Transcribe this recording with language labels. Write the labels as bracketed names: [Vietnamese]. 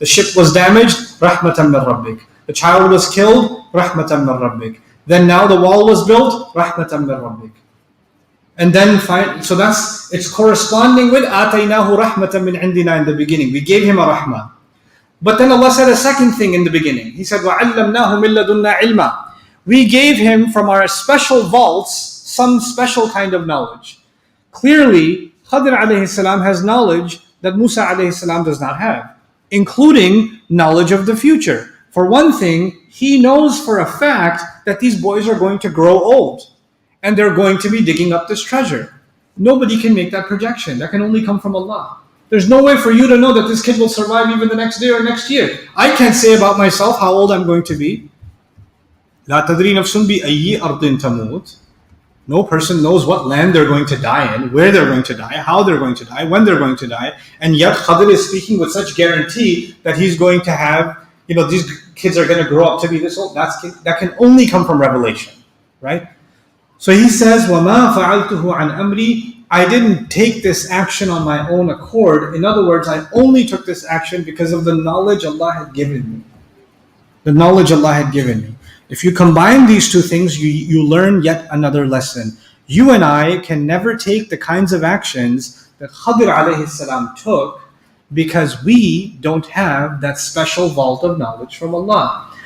[English] The ship was damaged, rahmatan min rabbik. The child was killed, rahmatan min rabbik. Then now the wall was built, rahmatan min rabbik. And then so it's corresponding with ataynahu rahmatan min indina in the beginning. We gave him a rahmah. But then Allah said a second thing in the beginning. He said, [Arabic] وَعَلَّمْنَاهُ مِن لَدُنَّا عِلْمًا. [English] We gave him from our special vaults some special kind of knowledge. Clearly, Khadir alayhi salam has knowledge that Musa alayhi salam does not have, including knowledge of the future. For one thing, he knows for a fact that these boys are going to grow old and they're going to be digging up this treasure. Nobody can make that projection. That can only come from Allah. There's no way for you to know that this kid will survive even the next day or next year. I can't say about myself how old I'm going to be. [Arabic] لا تدري نفس بأي أرض تموت. [English] No person knows what land they're going to die in, where they're going to die, how they're going to die, when they're going to die. And yet Khadir is speaking with such guarantee that he's going to have, these kids are going to grow up to be this old. That can only come from revelation, right? So he says, [Arabic] وَمَا فَعَلْتُهُ عَنْ أَمْرِي. [English] I didn't take this action on my own accord. In other words, I only took this action because of the knowledge Allah had given me. The knowledge Allah had given me. If you combine these two things, you learn yet another lesson. You and I can never take the kinds of actions that Khadir alayhi salam took because we don't have that special vault of knowledge from Allah.